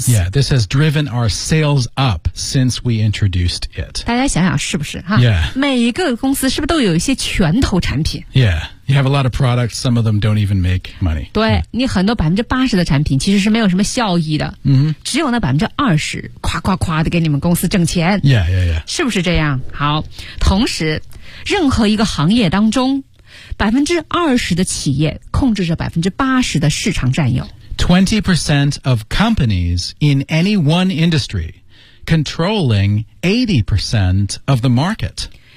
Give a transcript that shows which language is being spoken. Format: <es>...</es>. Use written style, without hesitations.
<en>Yeah, this has driven our sales up since we introduced it.</en> <zh>大家想想是不是、啊、</zh> <en>Yeah.</en> <zh>每一个公司是不是都有一些拳头产品</zh> <en>Yeah. You have a lot of products, some of them don't even make money.</en> <zh>对、yeah. 你很多80%的产品其实是没有什么效益的。嗯、mm-hmm. 只有那20%夸夸夸的给你们公司挣钱。</zh> <en>Yeah, yeah, yeah.</en> <zh>是不是这样好。同时任何一个行业当中20%的企业控制着80%的市场占有。</zh> <en>20% of companies in any one industry controlling 80% of the market.</en>